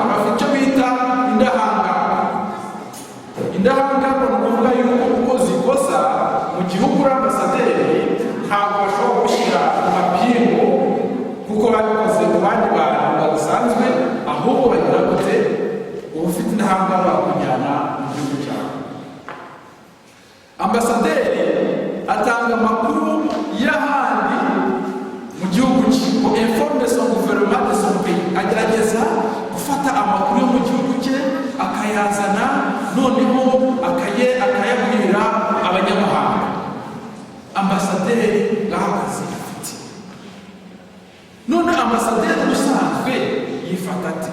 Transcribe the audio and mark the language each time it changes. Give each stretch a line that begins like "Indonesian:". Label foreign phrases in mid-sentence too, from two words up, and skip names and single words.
Kinyarwanda: Bafite icyo bita indahangarwa. Indahangarwa ni ukuvuga yuko ukoze ikosa mu gihugu uri ambasaderi ntabwo bashobora gushyira mu mapingu kuko babikoze mu bandi bantu basanzwe, ahubwo bagira gute uba ufite indahangarwa kujyana mu gihugu cyawe. Ambasaderi atanga amakuru y'ahandi mu gihugu cye, ngo
French: informe son gouvernement de son pays.
Kinyarwanda: Agerageza gufata amakuru yo mu gihugu cye akayazana, noneho akayabwira abanyamahanga. Ambasaderi ngahagaze afite. None ambasaderi usanzwe yifata ate?